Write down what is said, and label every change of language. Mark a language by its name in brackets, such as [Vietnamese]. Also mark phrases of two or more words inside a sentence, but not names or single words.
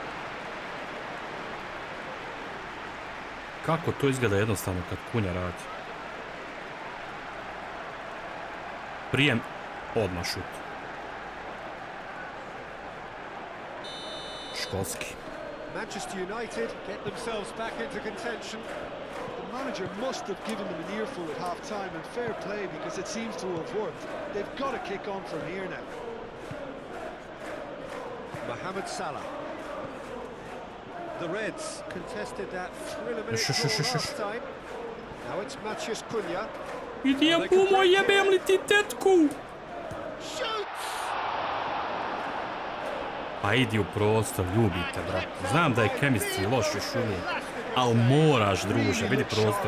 [Bosnian] Kako to izgleda jednostavno kad Kunja radi. Prijem, odmah šut. Školski. [English] Manchester United get themselves back into contention. The manager must have given them an earful at half-time, and fair play because it seems to have worked. They've got to kick on from here now. Mohamed Salah. The Reds contested that thriller-minute Shush, goal shush, shush, last shush. time. Now it's Maciej Cunha. [Bosnian] Idem pumo, jebem li ti tetku? [English] Shoots! [Bosnian] Pa idi u prostor, ljubite, brate. Znam da je [English] chemistry [Bosnian] loš još uvijek, ali moraš, druže, vidi [English] looked sharp [Bosnian] prostor.